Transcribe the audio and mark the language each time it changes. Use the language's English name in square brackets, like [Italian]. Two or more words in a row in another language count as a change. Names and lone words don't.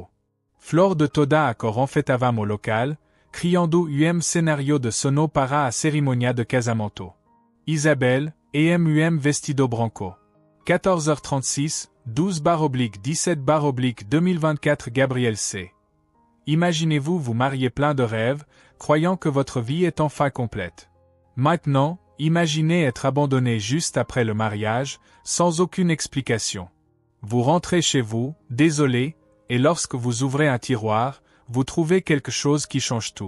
[Portuguese] Flor de toda a cor enfeitavam o local, criando cenário de sono para a cerimônia de casamento. Isabel, vestido branco. 14h36, 12/17/2024 Gabriel C. [French] Imaginez-vous vous marier plein de rêves, croyant que votre vie est enfin complète. Maintenant, imaginez être abandonné juste après le mariage, sans aucune explication. Vous rentrez chez vous, désolé, et lorsque vous ouvrez un tiroir, vous trouvez quelque chose qui change tout.